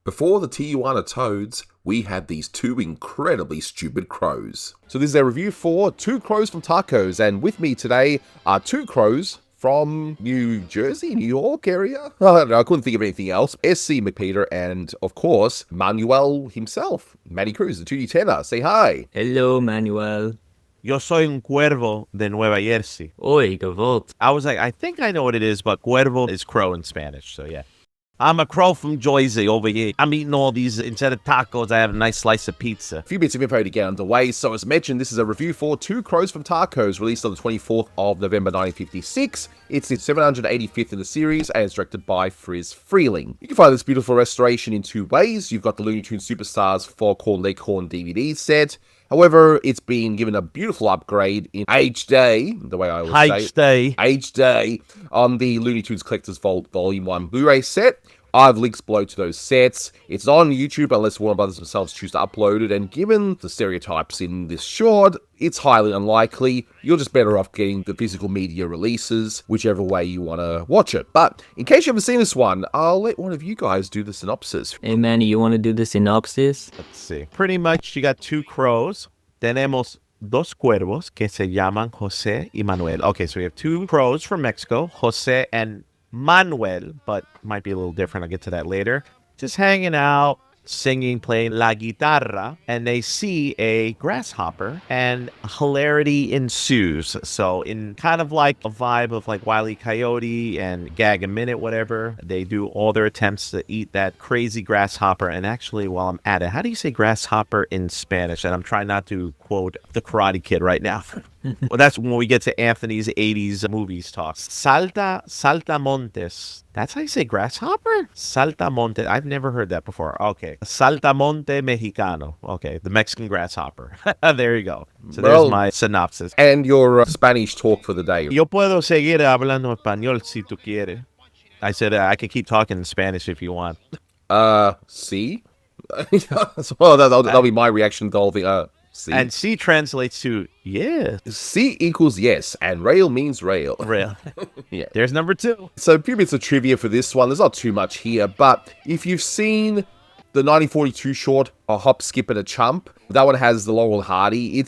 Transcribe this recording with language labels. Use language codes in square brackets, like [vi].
[en] Before the Tijuana Toads, we had these two incredibly stupid crows. So this is a review for Two Crows from Tacos, and with me today are two crows from New Jersey, New York area? I don't know, I couldn't think of anything else. SC MacPeter and, of course, Manuel himself, Manny Cruz, the Tooney Tenor. Say hi. Hello, Manuel. [es] Yo soy un cuervo de Nueva Jersey. Oi, gavolt. [en] I was like, I think I know what it is, but cuervo is crow in Spanish, so yeah. I'm a crow from Jersey over here. I'm eating all these, instead of tacos, I have a nice slice of pizza. A few bits of info to get underway. So as mentioned, this is a review for Two Crows from Tacos, released on the 24th of November 1956. It's the 785th in the series, and it's directed by Friz Freleng. You can find this beautiful restoration in two ways. You've got the Looney Tunes Superstars Foghorn Leghorn DVD set. However, it's been given a beautiful upgrade in HD, the way I always say. HD, on the Looney Tunes Collector's Vault Volume 1 Blu-ray set. I have links below to those sets. It's on YouTube unless Warner Brothers themselves choose to upload it, and given the stereotypes in this short, it's highly unlikely. You're just better off getting the physical media releases, whichever way you want to watch it. But in case you haven't seen this one, I'll let one of you guys do the synopsis. Hey, Manny, you want to do the synopsis? Let's see. Pretty much, you got two crows. [es] Tenemos dos cuervos que se llaman Jose y Manuel. [en] Okay, so we have two crows from Mexico, Jose and Manuel, but might be a little different. I'll get to that later. Just hanging out, singing, playing la guitarra, and they see a grasshopper, and hilarity ensues. So in kind of like a vibe of like Wile E. Coyote and Gag-a-Minute, whatever, they do all their attempts to eat that crazy grasshopper. And actually, while I'm at it, how do you say grasshopper in Spanish? And I'm trying not to quote the Karate Kid right now. Well, that's when we get to Anthony's 80s movies talk. Saltamontes. That's how you say grasshopper? Saltamonte. I've never heard that before. Okay. Saltamonte Mexicano. Okay. The Mexican grasshopper. There you go. So there's my synopsis. And your Spanish talk for the day. [es] Yo puedo seguir hablando español si tú quieres. [en] I said I can keep talking in Spanish if you want. See? Well, that'll be my reaction to the whole thing. C. And C translates to yeah. C equals yes, and rail means rail. Rail. Yeah. There's number two. So a few bits of trivia for this one. There's not too much here, but if you've seen the 1942 short, A Hop, Skip, and a Chump, that one has the Laurel and Hardy.